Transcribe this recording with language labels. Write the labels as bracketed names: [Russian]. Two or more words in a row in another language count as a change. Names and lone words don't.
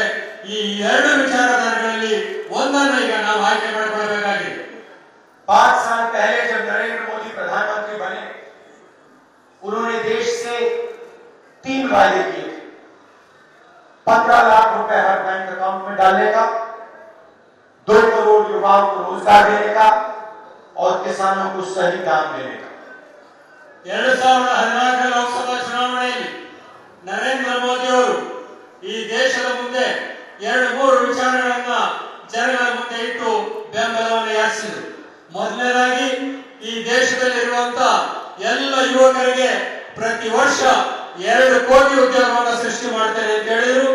[Kannada] ಈ ಎರಡು ವಿಚಾರಧಾರೆಗಳಲ್ಲಿ ಒಂದನ್ನು ಈಗ ನಾವು ಆಯ್ಕೆ ಮಾಡಿಕೊಳ್ಳಬೇಕಾಗಿದೆ। [Hindi] 5 साल पहले जब नरेंद्र मोदी प्रधानमंत्री बने, उन्होंने देश से 3 वादे किए थे। 15 लाख रुपए हर बैंक अकाउंट में डालने का, 2 करोड़ युवाओं को रोजगार देने का और किसानों को सही दाम देने का। [Kannada] 2014 ಲೋಕಸಭಾ ಚುನಾವಣೆಯಲ್ಲಿ ನರೇಂದ್ರ ಮೋದಿ ಅವರು ಈ ದೇಶದ ಮುಂದೆ 2-3 ವಿಚಾರಗಳನ್ನ ಜನಗಳ ಮುಂದೆ ಇಟ್ಟು ಬೆಂಬಲವನ್ನು ಯಾಚಿಸಿದರು। ಮೊದಲನೇದಾಗಿ ಈ ದೇಶದಲ್ಲಿರುವಂತಹ ಎಲ್ಲ ಯುವಕರಿಗೆ ಪ್ರತಿ ವರ್ಷ 2 ಕೋಟಿ ಉದ್ಯೋಗವನ್ನು ಸೃಷ್ಟಿ ಮಾಡ್ತೇನೆ ಅಂತ ಹೇಳಿದರು।